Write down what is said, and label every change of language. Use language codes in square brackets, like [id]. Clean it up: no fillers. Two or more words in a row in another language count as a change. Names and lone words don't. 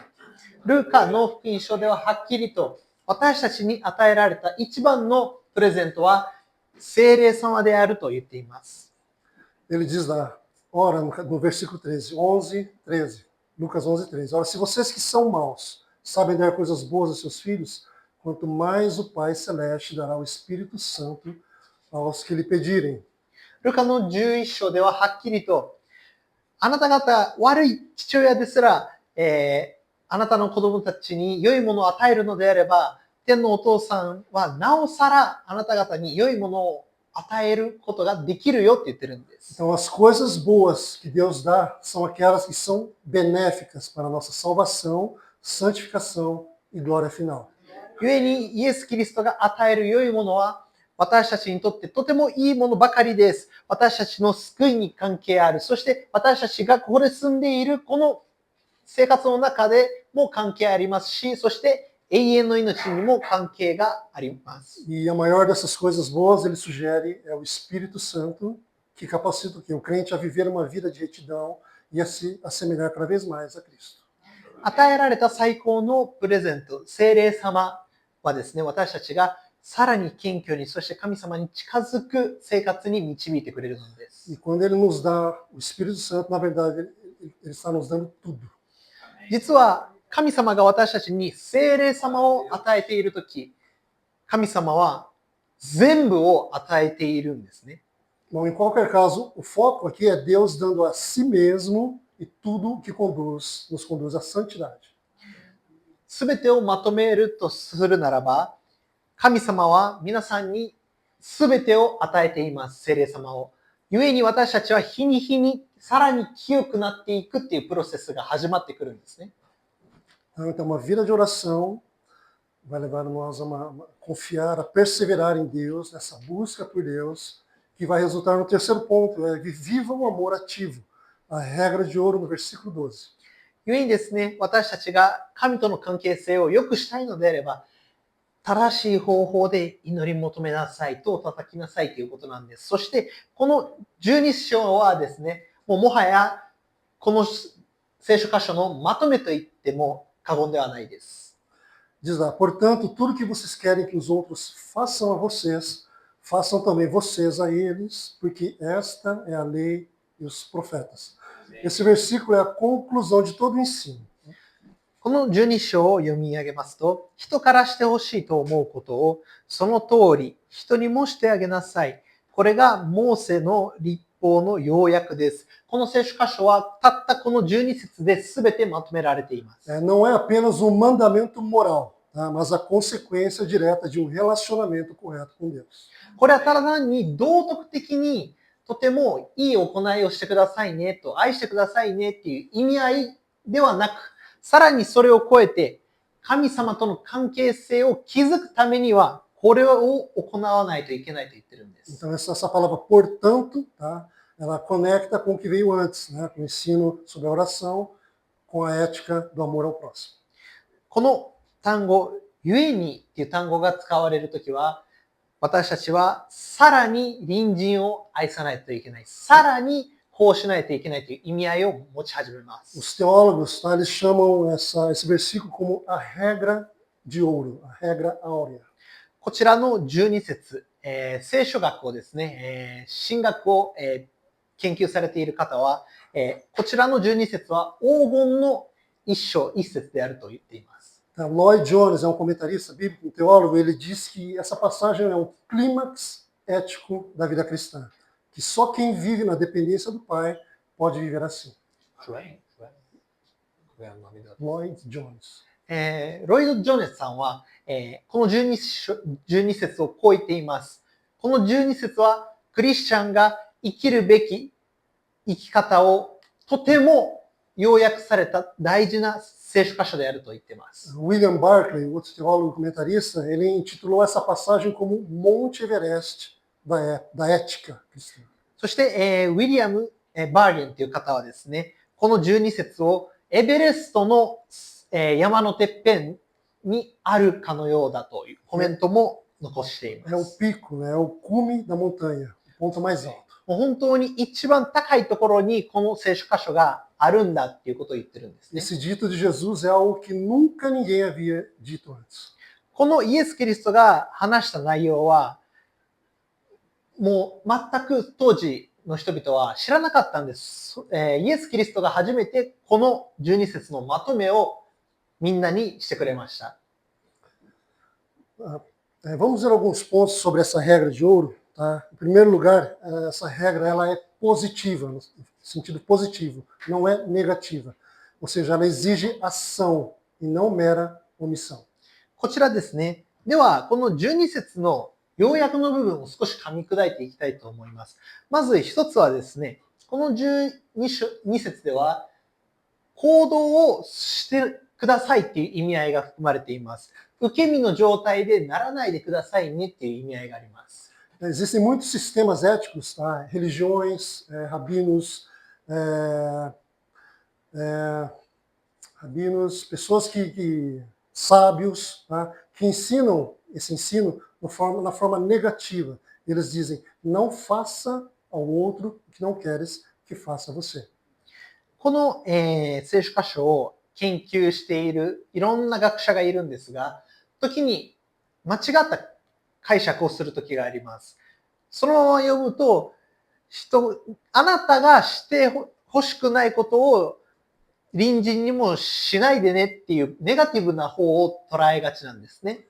[ja] ルーカの福音書でははっきりと私たちに与えられた一番のプレゼントは聖霊様であると言っています。 [pt] Ele diz lá, ora, no versículo 13, Lucas 11:13. Ora, se vocês que são maus sabem dar coisas boas aos seus filhos, quanto mais o Pai Celeste dará o Espírito Santo aos que lhe pedirem. [ja] ルカの11章でははっきりと、あなた方悪い父親ですら、あなたの子供たちに良いものを与えるのであれば、天のお父さんはなおさらあなた方に良いものを与えることができるよって言ってるんです。 [pt] Então, as coisas boas que Deus dá são aquelas que são benéficas para a nossa salvação, santificação e glória final. [ja] 故にイエス・キリストが与える良いものは私たちにとってとてもいいものばかりです。私たちの救いに関係ある。そして私たちがここで住んでいるこの生活の中でも関係ありますし、そして永遠の命にも関係があります。 [pt] E a maior dessas coisas boas, ele sugere, é o Espírito Santo, que capacita o crente a viver uma vida de retidão e a se assemelhar cada vez mais a Cristo. [ja] 与えられた最高のプレゼント、聖霊様はですね、私たちがさらに謙虚に、そして神様に近づく生活に導いてくれるのです。 [pt] E quando ele nos dá o Espírito Santo, na verdade, ele está nos dando tudo. [ja] 実は神様が私たちに聖霊様を与えているとき、神様は全部を与えているんですね。 [pt] Bom, em qualquer caso, o foco aqui é Deus dando a si mesmo e tudo que nos conduz à santidade. [ja] すべてをまとめるとするならば、神様は皆さんにすべてを与えています、聖霊様を。故に私たちは日に日にさらに清くなっていくっていうプロセスが始まってくるんですね。 [pt] Então, uma vida de oração vai levar nós a confiar, a perseverar em Deus, nessa busca por Deus, que vai resultar no terceiro ponto, é que viva o amor ativo. A regra de ouro no versículo 12. [ja] 故にですね、私たちが神との関係性を良くしたいのであれば、 正しい方法で祈り求めなさいと叩きなさいということなんです。そして、この12章はですね、もはやこの聖書箇所のまとめと言っても過言ではないです。 [pt] Diz lá, portanto, tudo que vocês querem que os outros façam a vocês, façam também vocês a eles, porque esta é a lei e os profetas. Esse versículo é a conclusão de todo o ensino. [ja] この12章を読み上げますと、人からしてほしいと思うことを、その通り人にもしてあげなさい。これがモーセの律法の要約です。この聖書箇所はたったこの12節で全てまとめられています。 [pt] Não é apenas um mandamento moral, tá? Mas a consequência direta de um relacionamento correto com Deus. [ja] これはただ単に道徳的にとてもいい行いをしてくださいねと、愛してくださいねっていう意味合いではなく、さらにそれを超えて、神様との関係性を築くためには、これを行わないといけないと言ってるんです。 [pt] Então, essa palavra, portanto, tá? Ela conecta com o que veio antes, né? Com o ensino sobre a oração, com a ética do amor ao próximo. [ja] この単語、ゆえにっていう単語が使われるときは、私たちはさらに隣人を愛さないといけない。さらにこうしないといけないという意味合いを持ち始めます。 [pt] Os teólogos, tá? Eles chamam esse versículo como a regra de ouro, a regra áurea. [ja] こちらの12節、聖書学をですね、神学を、研究されている方は、こちらの12節は黄金の一章一節であると言っています。 [pt] Lloyd Jones é um comentarista bíblico, um teólogo, ele diz que essa passagem é um clímax ético da vida cristã, que só quem vive na dependência do Pai pode viver assim. Lloyd Jones. [ja] ロイド・ジョネスさんは、この12節をこう言っています。この12節はクリスチャンが生きるべき生き方をとても要約された大事な聖書箇所であると言っています。 [pt] William Barclay, outro teólogo comentarista, ele intitulou essa passagem como Monte Everest da ética cristã. [ja] そして、ウィリアム・バーゲンという方はですね、この12節をエベレストの、山のてっぺんにあるかのようだというコメントも残しています。 [pt] É o pico, é o cume da montanha, o ponto mais alto. [ja] もう本当に一番高いところにこの聖書箇所があるんだっていうことを言ってるんですね。 [pt] Esse dito de Jesus é algo que nunca ninguém havia dito antes. [ja] このイエス・キリストが話した内容は、もう全く当時の人々は知らなかったんです。イエス・キリストが初めてこの12節のまとめをみんなにしてくれました。 [pt] Vamos ver alguns pontos sobre essa regra de ouro. Tá? Em primeiro lugar, essa regra ela é positiva, no sentido positivo, não é negativa. Ou seja, ela exige ação e não mera omissão. [ja] こちらですね。では、この12節の要約の部分を少し噛み砕いていきたいと思います。まず一つはですね、この12節では、行動をしてくださいっていう意味合いが含まれています。受け身の状態でならないでくださいねっていう意味合いがあります。 [pt] Existem muitos sistemas éticos, tá? Religiões, rabinos, pessoas sábios, tá? Que ensinam esse ensino na forma negativa. Eles dizem, não faça ao outro o que não queres que faça a você. [ja] この、聖書箇所を研究しているいろんな学者がいるんですが、時に間違った解釈をする時があります。そのまま読むと、あなたがしてほしくないことを隣人にもしないでねっていうネガティブな方を捉えがちなんですね。